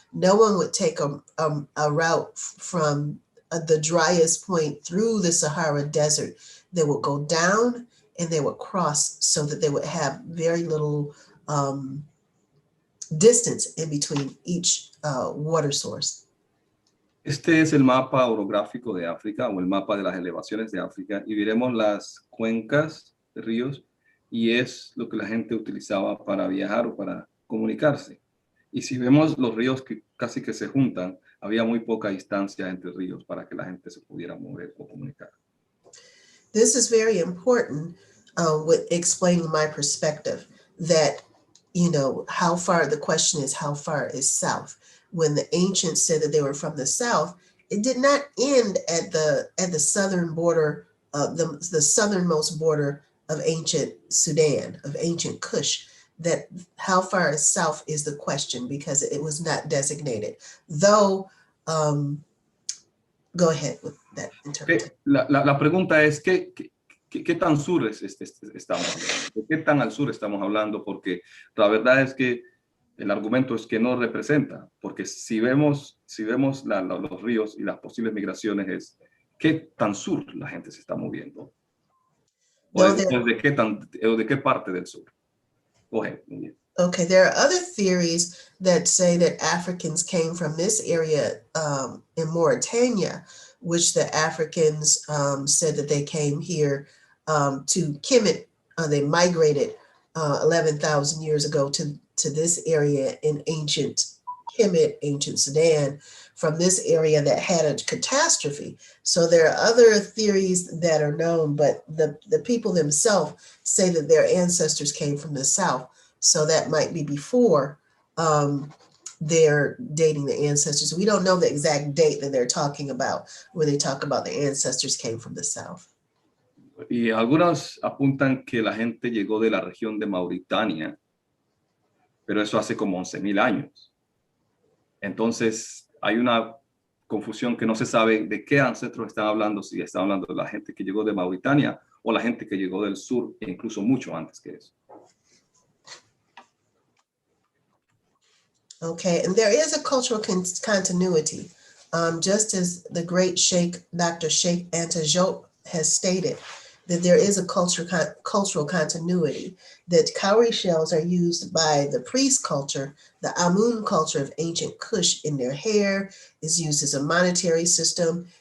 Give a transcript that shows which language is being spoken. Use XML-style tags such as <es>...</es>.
<en>No one would take a route from the driest point through the Sahara Desert. They would go down and they would cross so that they would have very little distance in between each water source.</en> <es>Este es el mapa orográfico de África o el mapa de las elevaciones de África y veremos las cuencas de ríos y es lo que la gente utilizaba para viajar o para comunicarse. Y si vemos los ríos que casi que se juntan, había muy poca distancia entre ríos para que la gente se pudiera mover o comunicar.</es> <en>This is very important with explaining my perspective that, you know, how far, the question is, how far is south? When the ancients said that they were from the south, it did not end at the southern border, the southernmost border of ancient Sudan, of ancient Kush. That how far is south is the question because it was not designated. Though, go ahead with that interpretation.</en> <es>La pregunta es, ¿qué tan sur estamos hablando? ¿De qué tan al sur estamos hablando? Porque la verdad es que el argumento es que no representa, porque si vemos los ríos y las posibles migraciones es qué tan sur la gente se está moviendo. O de qué parte del sur.</es> <en>Go ahead. Okay, there are other theories that say that Africans came from this area in Mauritania, which the Africans said that they came here to Kemet. They migrated 11,000 years ago to this area in ancient Kemet, ancient Sudan, from this area that had a catastrophe. So there are other theories that are known, but the people themselves say that their ancestors came from the south. So that might be before they're dating the ancestors. We don't know the exact date that they're talking about when they talk about the ancestors came from the south.</en> <es>Y algunos apuntan que la gente llegó de la región de Mauritania, pero eso hace como 11,000 años. Entonces hay una confusión que no se sabe de qué ancestros están hablando, si están hablando de la gente que llegó de Mauritania o la gente que llegó del sur, e incluso mucho antes que eso.</es> <en>Okay, and there is a cultural continuity, just as the great Sheikh, Dr. Sheikh Anta Diop has stated, that there is a cultural continuity, that cowrie shells are used by the priest culture, the Amun culture of ancient Kush in their hair, is used as a monetary system.</en>